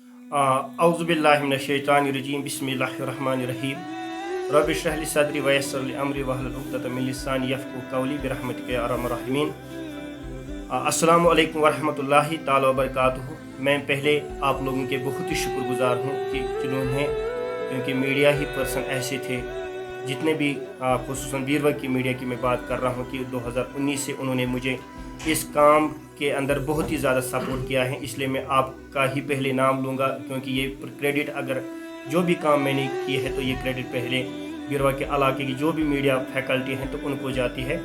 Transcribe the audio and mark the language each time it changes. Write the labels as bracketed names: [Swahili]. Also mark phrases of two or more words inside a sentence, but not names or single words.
[Arabic] أعوذ بالله من الشيطان الرجيم بسم الله الرحمن الرحيم رب اشرح لي صدري ويسر لي أمري واحلل عقدة من لساني يفقهوا قولي برحمتك يا أرحم الراحمين. السلام عليكم ورحمة الله تعالى وبركاته. [Hindi] मैं पहले आप लोगों के बहुत ही शुक्रगुज़ार हूँ कि जिन्होंने, क्योंकि मीडिया ही पर्सन ऐसे थे जितने भी खुसूसन बीरवा की मीडिया की मैं बात कर रहा हूँ कि 2019 से उन्होंने मुझे इस काम के अंदर बहुत ही ज़्यादा सपोर्ट किया है। इसलिए मैं आपका ही पहले नाम लूँगा, क्योंकि ये क्रेडिट अगर जो भी काम मैंने किए है तो ये क्रेडिट पहले बीरवा के इलाके की जो भी मीडिया फैकल्टी हैं तो उनको जाती है।